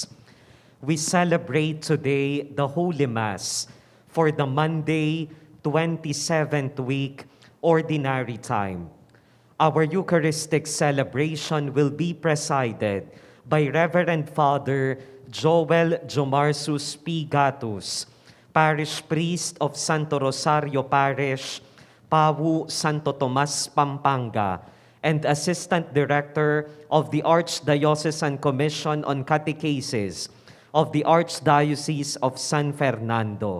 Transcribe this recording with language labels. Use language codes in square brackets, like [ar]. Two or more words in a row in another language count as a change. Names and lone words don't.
[en] We celebrate today the Holy Mass for the Monday, 27th week, Ordinary Time. Our Eucharistic celebration will be presided by Reverend Father Jowel Jomarsus P. Gatus, Parish Priest of Santo Rosario Parish, Pawu Santo Tomas, Pampanga, and Assistant Director of the Archdiocesan Commission on Catechesis of the Archdiocese of San Fernando.